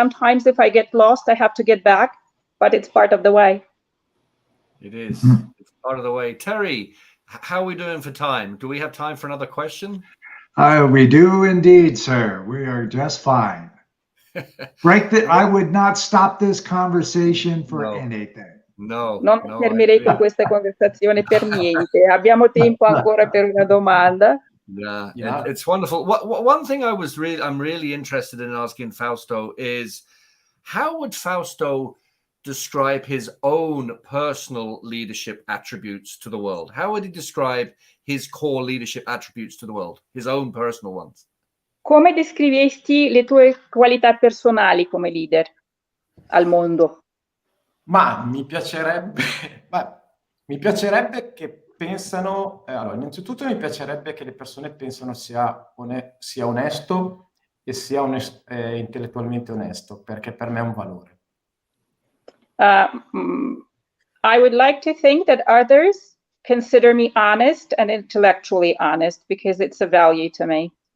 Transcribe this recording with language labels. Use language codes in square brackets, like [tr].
[en] Sometimes if I get lost, I have to get back, but it's part of the way. It is. It's part of the way. Terry, how are we doing for time? Do we have time for another question? We do indeed, sir. We are just fine. I would not stop this conversation for anything. [it] Non fermerei con questa conversazione per niente. Abbiamo tempo ancora per una domanda. [en] Yeah. It's wonderful. One thing I'm really interested in asking Fausto is, how would Fausto describe his own personal leadership attributes to the world? How would he describe his core leadership attributes to the world, his own personal ones? [it] Come descriveresti le tue qualità personali come leader al mondo? Ma mi piacerebbe, mi piacerebbe che pensano, allora, innanzitutto mi piacerebbe che le persone pensano sia onesto e sia intellettualmente onesto, perché per me è un valore. [en] I would like to think that others consider me honest and intellectually honest because it's a value to me.